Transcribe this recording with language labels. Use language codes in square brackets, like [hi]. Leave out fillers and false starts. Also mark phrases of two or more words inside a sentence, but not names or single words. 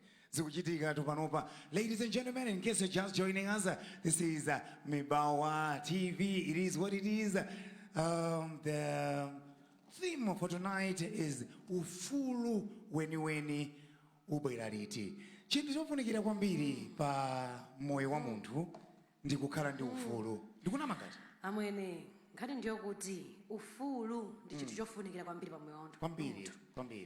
[ny] Zikuchitika tu panopa. [en] Ladies and gentlemen, in case you're just joining us, this is Mibawa TV. It is what it is. The theme for tonight is Ufulu, Weniweni, Ubwera Liti. [ny] Chintu chofunikira kwambiri pa moyo wa munthu ndikukhala ndi ufulu. Ndikunama kati? Amwene, ngati ndiyo kuti ufulu ndi chinthu chofunikira kwambiri pa moyo wa munthu. Kwambiri.